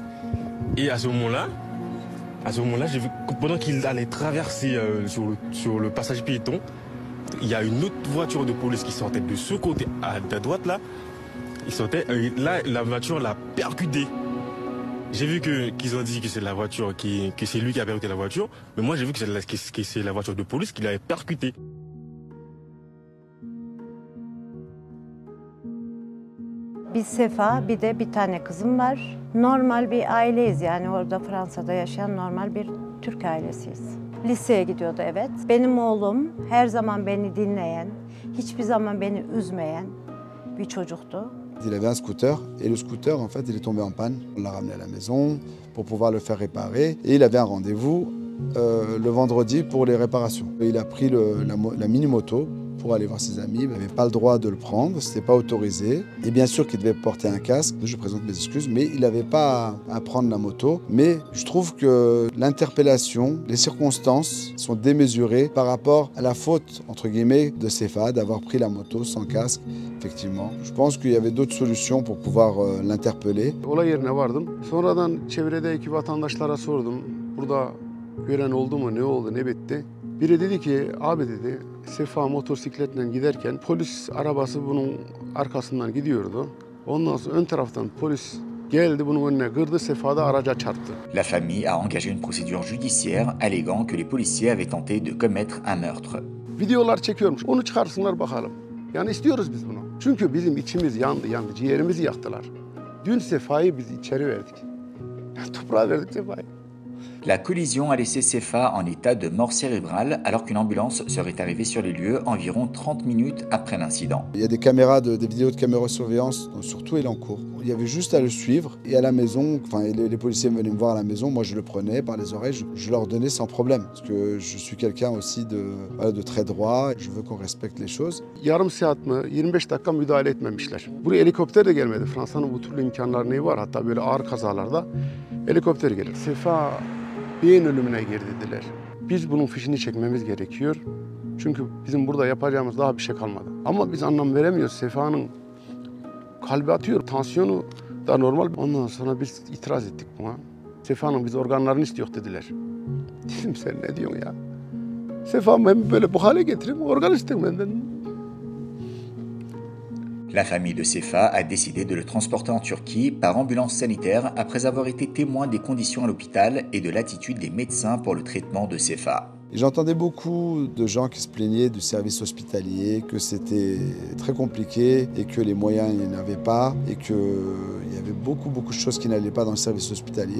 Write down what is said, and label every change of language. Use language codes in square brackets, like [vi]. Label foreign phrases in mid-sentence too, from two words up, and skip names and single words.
[fr] Et à ce moment-là, j'ai vu que pendant qu'il allait traverser sur le passage piéton, il y a une autre voiture de police qui sortait de ce côté à droite là. Là, la voiture l'a percuté. J'ai vu qu'ils ont dit que c'est la voiture que c'est lui qui a percuté la voiture, mais moi j'ai vu que c'est la voiture de police qui l'avait percuté. [tr] Bir Sefa, bir de bir tane kızım var. Normal bir aileyiz, yani orada Fransa'da yaşayan normal bir Türk ailesiyiz. Liseye gidiyordu, evet. Benim oğlum her zaman beni dinleyen, hiçbir zaman beni üzmeyen bir çocuktu. [fr] Il avait un scooter et le scooter, en fait, il est tombé en panne. On l'a ramené à la maison pour pouvoir le faire réparer et il avait un rendez-vous le vendredi pour les réparations. Il a pris la mini-moto pour aller voir ses amis. Il n'avait pas le droit de le prendre, ce n'était pas autorisé. Et bien sûr qu'il devait porter un casque, je présente mes excuses, mais il n'avait pas à prendre la moto. Mais je trouve que l'interpellation, les circonstances sont démesurées par rapport à la faute, entre guillemets, de Sefa d'avoir pris la moto sans casque, effectivement. Je pense qu'il y avait d'autres solutions pour pouvoir l'interpeller. [tr] Olay yerine vardım. Sonradan çevredeki vatandaşlara sordum. Burada gören oldu mu, ne oldu, ne bitti? Biri dedi ki, abi dedi, Sefa motosikletle giderken polis arabası bunun arkasından gidiyordu. Ondan sonra ön taraftan polis geldi, bunun önüne kırdı, Sefa da araca çarptı. [fr] La famille a engagé une procédure judiciaire alléguant que les policiers avaient tenté de commettre un meurtre. [tr] Videolar çekiyormuş, onu çıkarsınlar bakalım. Yani istiyoruz biz bunu. Çünkü bizim içimiz yandı, ciğerimizi yaktılar. Dün Sefa'yı biz içeri verdik. Toprağa verdik Sefa'yı. [fr] La collision a laissé Sefa en état de mort cérébrale alors qu'une ambulance serait arrivée sur les lieux environ 30 minutes après l'incident. Il y a des caméras, des vidéos de caméras de surveillance, surtout Elancourt. Il y avait juste à le suivre et à la maison, enfin les policiers venaient me voir à la maison, moi je le prenais par les oreilles, je leur donnais sans problème. Parce que je suis quelqu'un aussi de très droit, je veux qu'on respecte les choses. [tr] Yarım saat mi, 25 dakika müdahale etmemişler. Buraya helikopter de gelmedi. Fransa'nın bu türlü imkanları neyi var? Hatta böyle ağır kazalarda helikopter gelir. Sefa beyin ölümüne girdi dediler. Biz bunun fişini çekmemiz gerekiyor. Çünkü bizim burada yapacağımız daha bir şey kalmadı. Ama biz anlam veremiyoruz. Sefa'nın kalbi atıyor, tansiyonu da normal. Ondan sonra biz itiraz ettik buna. Sefa'nın biz organlarını istiyor dediler. Dedim sen ne diyorsun ya? Sefa'mı hem böyle bu hale getireyim, organ istedim benden. [fr] La famille de Sefa a décidé de le transporter en Turquie par ambulance sanitaire après avoir été témoin des conditions à l'hôpital et de l'attitude des médecins pour le traitement de Sefa. J'entendais beaucoup de gens qui se plaignaient du service hospitalier, que c'était très compliqué et que les moyens il n'y en avait pas et qu'il y avait beaucoup de choses qui n'allaient pas dans le service hospitalier.